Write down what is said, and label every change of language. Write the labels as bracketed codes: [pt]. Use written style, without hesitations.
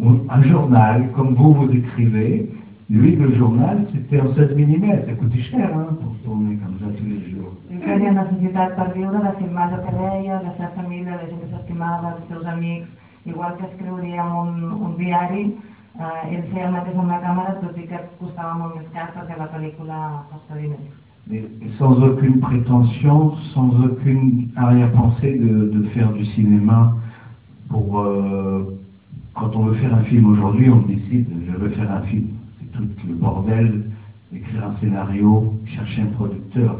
[fr] Un journal, comme vous écrivez, lui, le journal, c'était en 16 mm, ça coûtait cher, hein, pour tourner comme ça tous les jours. [ca] Il tenia necessitat per viure de filmar lo que deia, de sa família, de gent que s'estimava, de seus amics, igual que escriuria en un diari, ell feia el mateix amb la càmera, tot i que costava molt més car perquè la pel·lícula costa diners. [fr] Mais sans aucune prétention, sans aucune arrière-pensée de faire du cinéma pour... Quand on veut faire un film aujourd'hui, on décide, je veux faire un film. C'est tout le bordel, écrire un scénario, chercher un producteur.